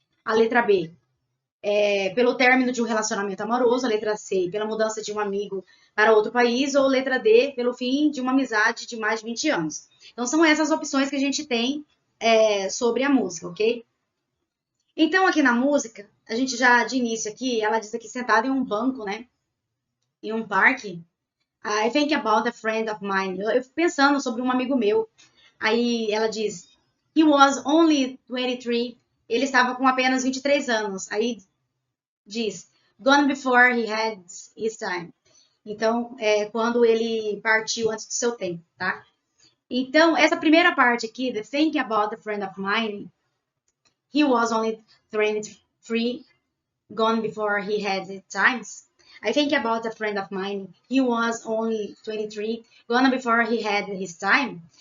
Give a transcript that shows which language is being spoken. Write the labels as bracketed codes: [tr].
[pt] A letra B, pelo término de um relacionamento amoroso, a letra C, pela mudança de um amigo para outro país, ou letra D, pelo fim de uma amizade de mais de 20 anos. Então, são essas opções que a gente tem sobre a música, ok? Então, aqui na música, a gente já, de início aqui, ela diz aqui sentada em um banco, né? Em um parque. [en] I think about a friend of mine. [pt] Eu fico pensando sobre um amigo meu. Aí ela diz, [en] he was only 23. [pt] Ele estava com apenas 23 anos. Aí diz, [en] gone before he had his time. [pt] Então, quando ele partiu antes do seu tempo, tá? Então, essa primeira parte aqui, [en] the thinking about a friend of mine, he was only 23, gone before he had his times. I think about a friend of mine, he was only 23, gone before he had his time.